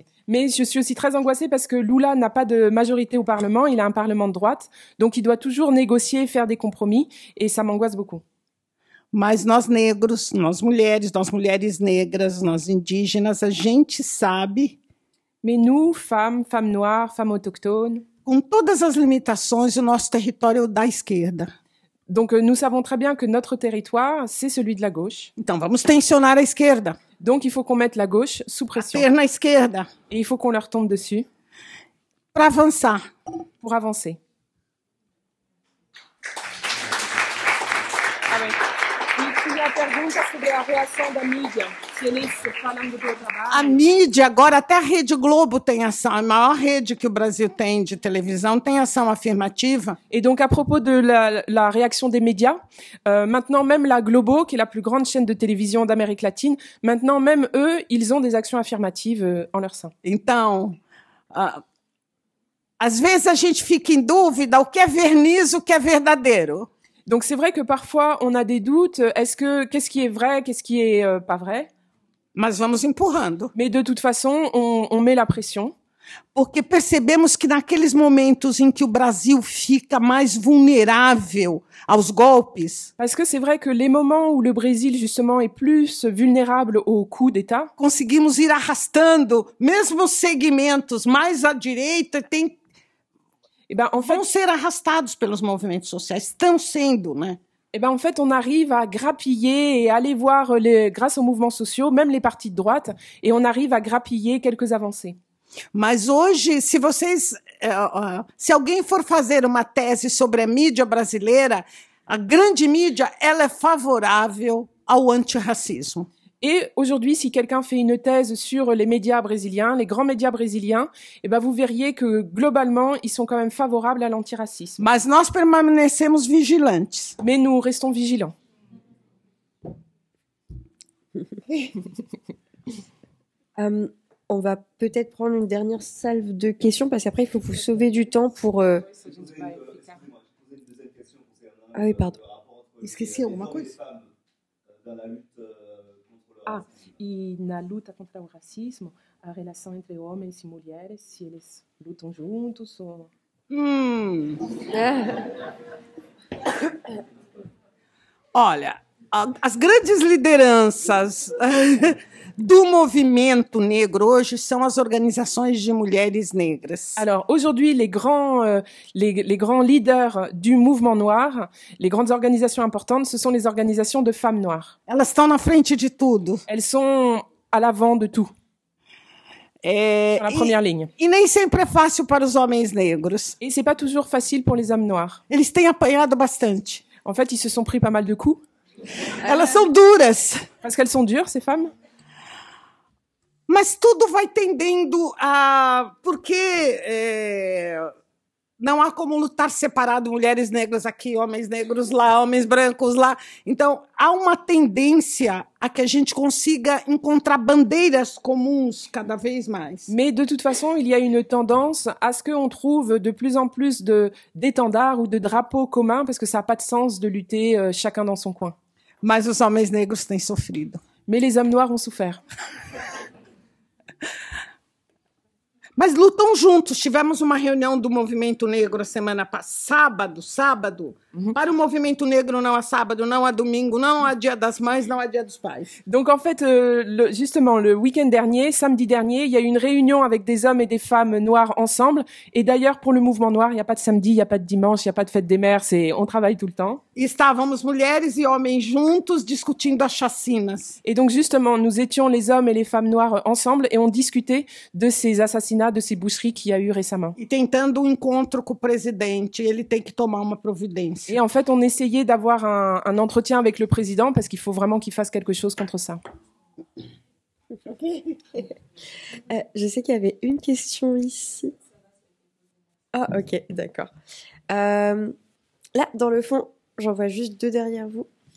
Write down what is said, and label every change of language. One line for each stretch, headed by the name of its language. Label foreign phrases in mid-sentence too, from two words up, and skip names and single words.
French: Mais je suis aussi très angoissée parce que Lula n'a pas de majorité au Parlement, il a un Parlement de droite, donc il doit toujours négocier, faire des compromis, et ça m'angoisse beaucoup.
Portuguese: Mas nós negros, nós mulheres negras, nós indígenas, a gente sabe.
French: Mais nous, femmes noires, femmes autochtones,
Portuguese: com todas as limitações, o nosso território da esquerda.
French: Donc nous savons très bien que notre territoire, c'est celui de la gauche.
Portuguese: Então vamos tensionar a esquerda.
French: Donc il faut qu'on mette la gauche sous pression.
Portuguese: A perna esquerda.
French: Et il faut qu'on leur tombe dessus.
Portuguese: Para avançar.
French: Pour avancer.
Portuguese: A pergunta sobre a reação da mídia, se eles falando do trabalho. A mídia, agora até a Rede Globo tem ação, a maior rede que o Brasil tem de televisão tem ação afirmativa.
French: Et donc à propos de la réaction des médias, maintenant même la Globo, qui est la plus grande chaîne de télévision d'Amérique latine, maintenant même eux, ils ont des actions affirmatives en leur sein.
Portuguese: Então, às vezes a gente fica em dúvida o que é verniz, o que é verdadeiro.
French: Donc c'est vrai que parfois on a des doutes, qu'est-ce qui est vrai, qu'est-ce qui est pas vrai?
Portuguese: Mas vamos empurrando.
French: Mais de toute façon, on met la pression.
Portuguese: Porque percebemos que naqueles momentos em que o Brasil fica mais vulnerável aos golpes.
French: Parce que c'est vrai que les moments où le Brésil justement est plus vulnérable aux coups d'État,
Portuguese: conseguimos ir arrastando mesmo os segmentos mais à direita
French: en fait,
Portuguese: vão ser arrastados pelos movimentos sociais, estão sendo, né?
French: En fait, on arrive à grappiller et aller voir grâce aux mouvements sociaux, même les partis de droite, et on arrive à grappiller quelques avancées.
Portuguese: Mas hoje, se alguém for fazer uma tese sobre a mídia brasileira, a grande mídia, ela é favorável ao antirracismo.
French: Et aujourd'hui, si quelqu'un fait une thèse sur les médias brésiliens, les grands médias brésiliens, vous verriez que globalement, ils sont quand même favorables à l'antiracisme.
Portuguese: Mas nós permanecemos vigilantes.
French: Mais nous restons vigilants. On va peut-être prendre une dernière salve de questions parce qu'après, il faut vous sauver du temps pour... Ah oui, pardon.
Portuguese: Esqueci alguma coisa? E na luta contra o racismo, a relação entre homens e mulheres, se eles lutam juntos ou... Olha, as grandes lideranças do movimento negro hoje são as organizações de mulheres negras.
French: Alors aujourd'hui, les grands leaders du mouvement noir, les grandes organisations importantes, ce sont les organisations de femmes noires.
Portuguese: Elas estão na frente de tudo.
French: Elles sont à l'avant de tout. Sur la première ligne.
Portuguese: E nem sempre é fácil para os homens negros.
French: Et c'est pas toujours facile pour les hommes noirs.
Portuguese: Eles têm apanhado bastante.
French: En fait, ils se sont pris pas mal de coups.
Portuguese: Elas são duras.
French: Parce qu'elles sont dures, ces femmes.
Portuguese: Mas tudo vai tendendo a... Porque não há como lutar separado, mulheres negras aqui, homens negros lá, homens brancos lá. Então, há uma tendência a que a gente consiga encontrar bandeiras comuns cada vez mais.
French: Mais de toute façon, il y a une tendance à ce qu'on trouve de plus en plus d'étendards ou de drapeaux communs, parce que ça n'a pas de sens de lutter chacun dans son coin.
Portuguese: Mas os homens negros têm sofrido.
French: Mais les hommes noirs ont souffert.
Portuguese: Mas lutam juntos. Tivemos uma reunião do Movimento Negro semana passada, sábado. Para o Movimento Negro não há sábado, não há domingo, não há Dia das Mães, não há Dia dos Pais.
French: Donc en fait, justement, le week-end dernier, samedi dernier, il y a eu une réunion avec des hommes et des femmes noirs ensemble. Et d'ailleurs, pour le mouvement noir, il n'y a pas de samedi, il n'y a pas de dimanche, il n'y a pas de fête des mères, on travaille tout le temps.
Portuguese: E estávamos mulheres e homens juntos discutindo as chacinas.
French: Et donc justement, nous étions les hommes et les femmes noires ensemble et on discutait de ces assassinats, de ces boucheries qu'il y a eu récemment.
Portuguese: E tentando encontro com o presidente, ele tem que tomar uma providência.
French: Et en fait, on essayait d'avoir un entretien avec le président parce qu'il faut vraiment qu'il fasse quelque chose contre ça. Je sais qu'il y avait une question ici. Ah, ok, d'accord. Là, dans le fond, j'en vois juste deux derrière vous.